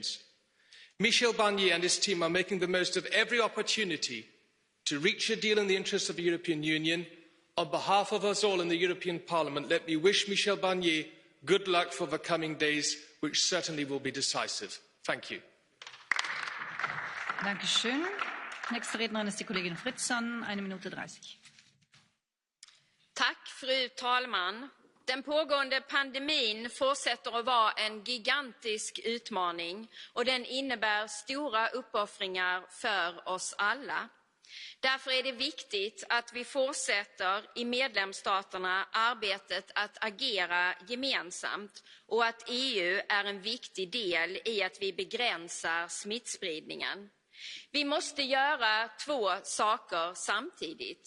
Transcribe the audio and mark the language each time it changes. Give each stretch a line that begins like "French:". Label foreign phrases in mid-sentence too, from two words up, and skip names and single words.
English: Michel Barnier and his team are making the most of every opportunity to reach a deal in the interests of the European Union On behalf of us all in the European Parliament, let me wish Michel Barnier good luck for the coming days, which certainly will be decisive. Thank you.
German: Dankeschön. Nächste Rednerin ist die Kollegin Fritzon, 1 Minute 30.
Swedish: Tack, fru talman. Den pågående pandemin fortsätter att vara en gigantisk utmaning och den innebär stora uppoffringar för oss alla. Därför är det viktigt att vi fortsätter i medlemsstaterna arbetet att agera gemensamt och att EU är en viktig del i att vi begränsar smittspridningen. Vi måste göra 2 saker samtidigt.